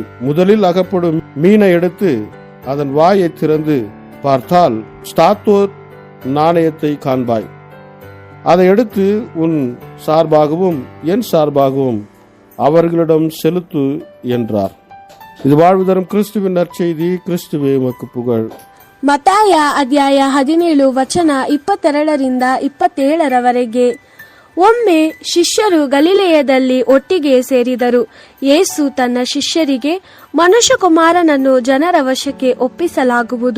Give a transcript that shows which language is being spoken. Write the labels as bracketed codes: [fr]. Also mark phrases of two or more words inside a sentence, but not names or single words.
[ta] முதலில் அகப்படும் மீனை எடுத்து அதன் வாயை திறந்து பார்த்தால் ஸ்தாத்தோர் நாணயத்தை காண்பாய். அதை எடுத்து உன் சார்பாகவும் என் சார்பாகவும் அவர்களிடம் செலுத்து என்றார். இது வாழ்வு தரும் கிறிஸ்துவின் நற்செய்தி. கிறிஸ்துவே உமக்கு புகழ். [kn] ಮತ್ತಾಯ ಅಧ್ಯಾಯ 17 ವಚನ 22 27 ಒಮ್ಮೆ ಶಿಷ್ಯರು ಗಲಿಲೆಯದಲ್ಲಿ ಒಟ್ಟಿಗೆ ಸೇರಿದರು. ಯೇಸು ತನ್ನ ಶಿಷ್ಯರಿಗೆ, ಮನುಷ್ಯಕುಮಾರನನ್ನು ಜನರ ವಶಕ್ಕೆ ಒಪ್ಪಿಸಲಾಗುವುದು.